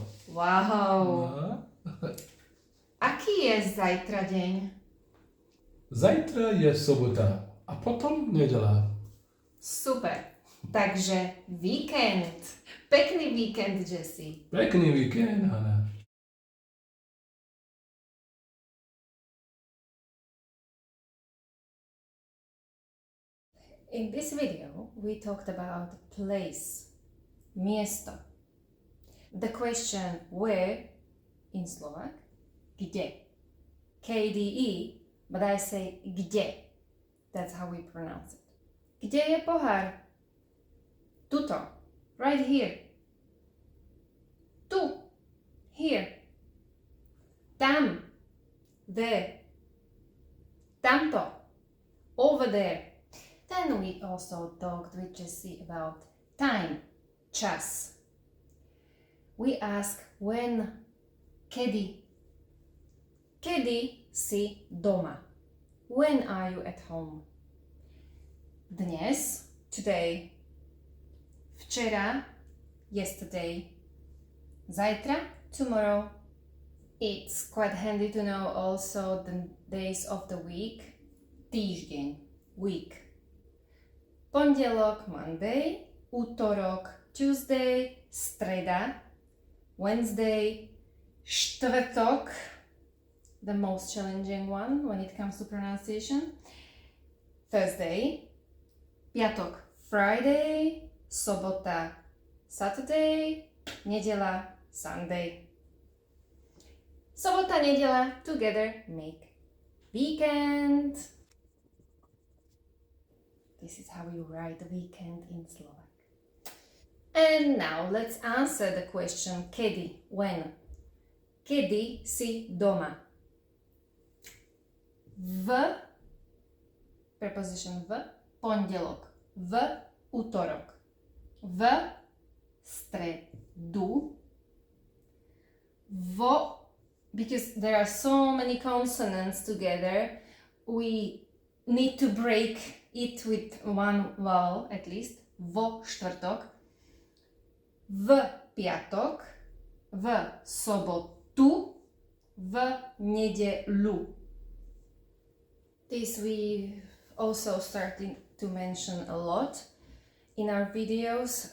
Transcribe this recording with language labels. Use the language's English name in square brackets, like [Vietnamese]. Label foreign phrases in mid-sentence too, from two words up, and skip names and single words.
[Slovak] Wow. No. Aký je zajtra deň? Zajtra je sobota a potom nedeľa. Super. Takže víkend. Pekný víkend, Jessie. Pekný víkend, Hanna. [English] In this video, we talked about place, miesto. The question where in Slovak, kde. [Slovak] KDE, [English] but I say kde. That's how we pronounce it. [Slovak] Kde je pohár? Tuto. [English] Right here. Tu. Here. Tam. There. Tamto. Over there. Then we also talked with Jessie about time, čas. We ask when, [Slovak] kedy. Kedy si doma? [English] When are you at home? Dnes, today. Včera, yesterday. Zajtra, tomorrow. It's quite handy to know also the days of the week. [Slovak] Týždeň, week. Pondelok, Monday, útorok, Tuesday, streda, Wednesday, štvrtok, [English] the most challenging one when it comes to pronunciation, Thursday, [Slovak] piatok, Friday, sobota, Saturday, nedeľa, Sunday. Sobota, nedeľa, [English] together make weekend. This is how you write weekend in Slovak. And now let's answer the question kedy, when. [Slovak] Kedy si doma? V, preposition v, pondelok. V, útorok. V, stredu. Vo, [English] because there are so many consonants together, we need to break it with one vowel at least. [Slovak] Vo štvrtok, v piatok, v sobotu, v nedeľu. [English] This we also starting to mention a lot in our videos.